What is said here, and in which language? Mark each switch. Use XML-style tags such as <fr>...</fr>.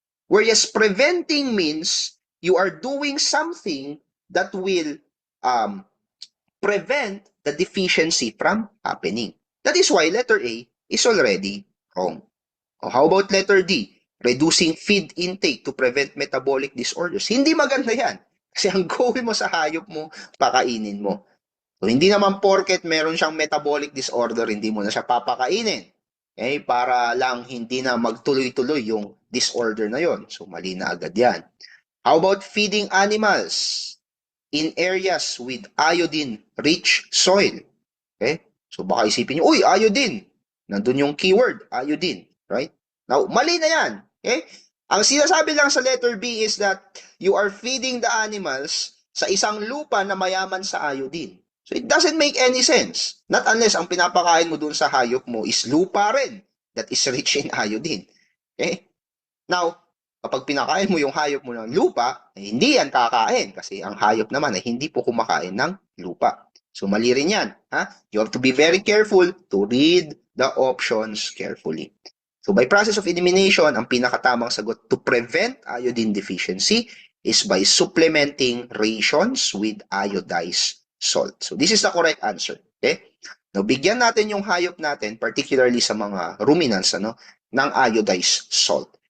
<en>Whereas preventing means you are doing something that will prevent the deficiency from happening. That is why letter A is already wrong. How about letter D? Reducing feed intake to prevent metabolic disorders.</en> <tl>Hindi maganda yan. Kasi ang goal mo sa hayop mo, pakainin mo. So, hindi naman porket meron siyang metabolic disorder, hindi mo na siya papakainin. Okay? Para lang hindi na magtuloy-tuloy yung disorder na yon. So, mali na agad yan.</tl> <en>How about feeding animals in areas with iodine-rich soil?</en> <tl>Okay? So, baka isipin nyo, uy, iodine. Nandun yung keyword, iodine. Right? Now, mali na yan. Okay? Ang sinasabi lang sa letter B</tl> <en>is that you are feeding the animals</en> <tl>sa isang lupa na mayaman sa iodine.</tl> <en>So it doesn't make any sense. Not unless</en> <tl>ang pinapakain mo dun sa hayop mo is lupa rin</tl> <en>that is rich in iodine.</en> <tl>Okay? Now, kapag pinakain mo yung hayop mo ng lupa, eh, hindi yan kakain kasi ang hayop naman ay hindi po kumakain ng lupa. So mali rin yan. Ha?</tl> <en>You have to be very careful to read the options carefully. So by process of elimination,</en> <tl>ang pinakatamang sagot</tl> <en>to prevent iodine deficiency is by supplementing rations with iodized salt. So this is the correct answer. Okay? Now,</en> <tl>bigyan natin yung hayop natin,</tl> <en>particularly sa mga ruminants, ng iodized salt.</en>